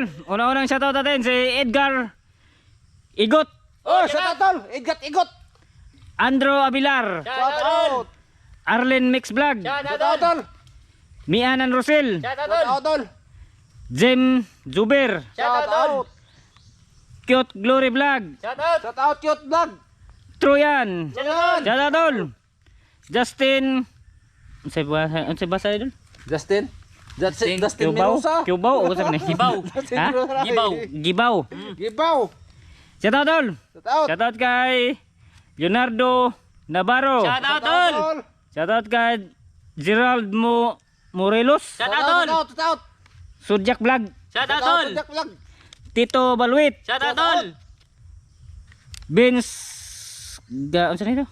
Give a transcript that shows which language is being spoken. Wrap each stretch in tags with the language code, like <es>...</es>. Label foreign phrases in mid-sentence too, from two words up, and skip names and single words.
<tl>Una-unang</tl> <en>shout out</en> <tl>natin si Edgar Igot, Oh, sa tao, Igot, Igot.</tl> <en>Andro Abilar, Shout out. Arlen Mix Vlog, Shout Shout out. out, tol. Mianan Rosel, Shout Shout out, out. tol. Jem Zuber, Shout out. Cute Glory Vlog, Shout out. Shout out, cute vlog. Troyan, Shout out. shout out tol. Justin,</en> <tl>ano basa idol?</tl> <en>Justin. Justin</en> <ceb>Kibaw, Menusa. Kibaw,</ceb> <tl>o sabi na?</tl> <ceb>Gibaw. Ha? Gibaw. Gibaw. Gibaw.</ceb> <en>Shout out tol. Shout out. Shout out kay Leonardo Navarro. Shout out tol. Shout out kay Gerald Morelos. Shout out tol. Shout out. Sudjak Vlog. Shout out tol. Jack vlog. Tito Balwit. Shout out tol.</en> <tl>Vince ano sa nito?</tl>